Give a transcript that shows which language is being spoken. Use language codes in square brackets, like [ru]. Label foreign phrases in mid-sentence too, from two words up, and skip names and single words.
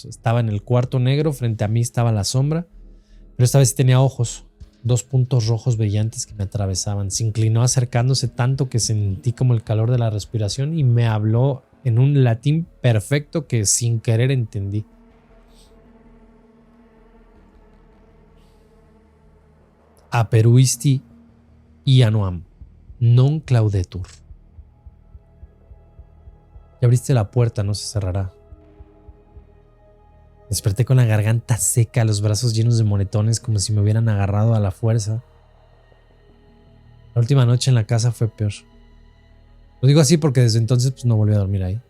[es] Estaba en el cuarto negro, frente a mí estaba la sombra, pero esta vez sí tenía ojos, 2 puntos rojos brillantes que me atravesaban. Se inclinó acercándose tanto que sentí como el calor de la respiración y me habló en un latín perfecto que sin querer entendí. [la] Aperuisti ianoam, non claudetur. [es] Ya abriste la puerta, no se cerrará. Desperté con la garganta seca, los brazos llenos de moretones como si me hubieran agarrado a la fuerza. La última noche en la casa fue peor. Lo digo así porque desde entonces no volví a dormir ahí.